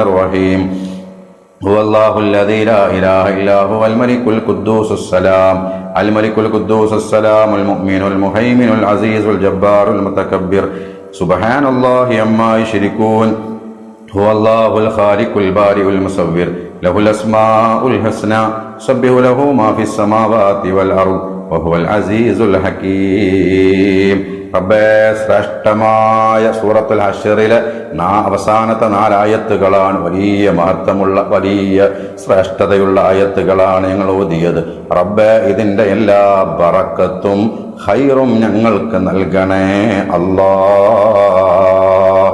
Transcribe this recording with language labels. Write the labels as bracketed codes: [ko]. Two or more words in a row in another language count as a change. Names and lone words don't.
[ar] الرحيم هو الله الذي لا إله إلا هو الملك القدوس السلام الملك القدوس السلام المؤمن المهيمن العزيز الجبار المتكبر سبحان الله عما يشركون هو الله الخالق البارئ المصور له الأسماء الحسنى يسبح له ما في السماوات والأرض وهو العزيز الحكيم. [ml] റബ്ബേ ശ്രേഷ്ഠമായ സൂറത്തുൽ ഹശ്റിലെ അവസാനത്തെ 4 ആയത്തുകളാണ് വലിയ മഹത്വമുള്ള വലിയ ശ്രേഷ്ഠതയുള്ള ആയത്തുകളാണ് ഞങ്ങൾ ഓതിയത്. റബ്ബേ ഇതിന്റെ എല്ലാ ബറക്കത്തും ഖൈറും ഞങ്ങൾക്ക് നൽകണേ അല്ലാഹ്.